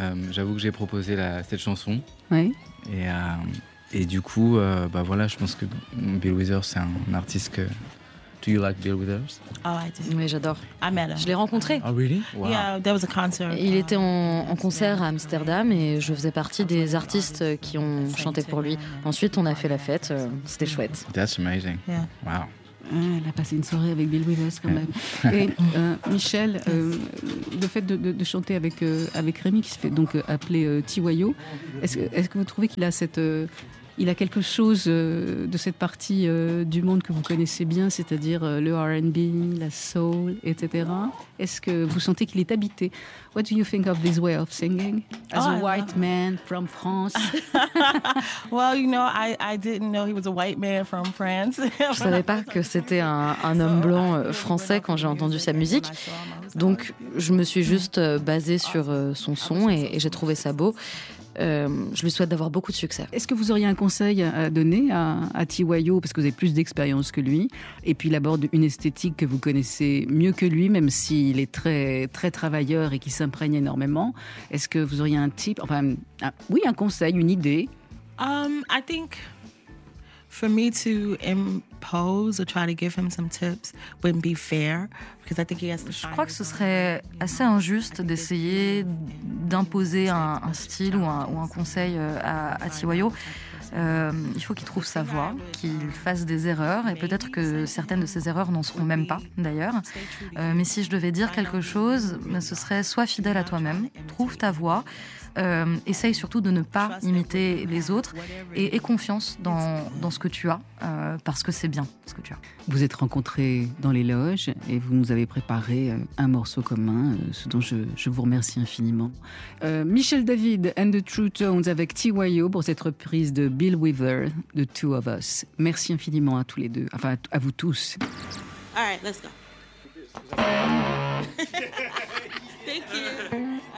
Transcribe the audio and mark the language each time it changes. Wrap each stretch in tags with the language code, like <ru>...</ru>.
<fr>J'avoue que j'ai proposé cette chanson. Oui. Et du coup, je pense que Bill Withers, c'est un artiste que...</fr> <en>Do you like Bill Withers? Oh, I do.</en> <fr>Oui, j'adore.</fr> <en>I met him.</en> <fr>Je l'ai rencontré.</fr> <en>Oh, really? Wow. Yeah, there was a concert.</en> <fr>Il était en concert à Amsterdam et je faisais partie des artistes qui ont chanté pour lui. Ensuite, on a fait la fête. C'était chouette.</fr> <en>That's amazing. Yeah. Wow.</en> <fr>Elle a passé une soirée avec Bill Withers quand même. Et Michel, le fait de chanter avec Rémi, qui se fait donc appeler TYO, est-ce que vous trouvez qu'il a il a quelque chose de cette partie du monde que vous connaissez bien, c'est-à-dire le R&B, la soul, etc. Est-ce que vous sentez qu'il est habité?</fr> <en>What do you think of this way of singing as a white man from France? Well, you know, I didn't know he was a white man from France.</en> <fr>Je ne savais pas que c'était un homme blanc français quand j'ai entendu sa musique. Donc, je me suis juste basée sur son son et j'ai trouvé ça beau. Je lui souhaite d'avoir beaucoup de succès. Est-ce que vous auriez un conseil à donner à TYO, parce que vous avez plus d'expérience que lui, et puis il aborde une esthétique que vous connaissez mieux que lui, même s'il est très, très travailleur et qu'il s'imprègne énormément. Est-ce que vous auriez un tip, un conseil, une idée?</fr> <en>I think for me to impose or try to give him some tips wouldn't be fair.</en> <fr>Je crois que ce serait assez injuste d'essayer d'imposer un style ou un conseil à TYO. Il faut qu'il trouve sa voie, qu'il fasse des erreurs, et peut-être que certaines de ses erreurs n'en seront même pas, d'ailleurs. Mais si je devais dire quelque chose, ce serait sois fidèle à toi-même, trouve ta voie, essaye surtout de ne pas imiter les autres, et aie confiance dans ce que tu as, parce que c'est bien ce que tu as. Vous êtes rencontrés dans les loges, et vous nous avez préparé un morceau commun, ce dont je vous remercie infiniment. Michel David and the True Tones avec TYO pour cette reprise de Bill Withers, The Two of Us. Merci infiniment à tous les deux, enfin à vous tous.</fr> <en>All right, let's go. Thank you.</en>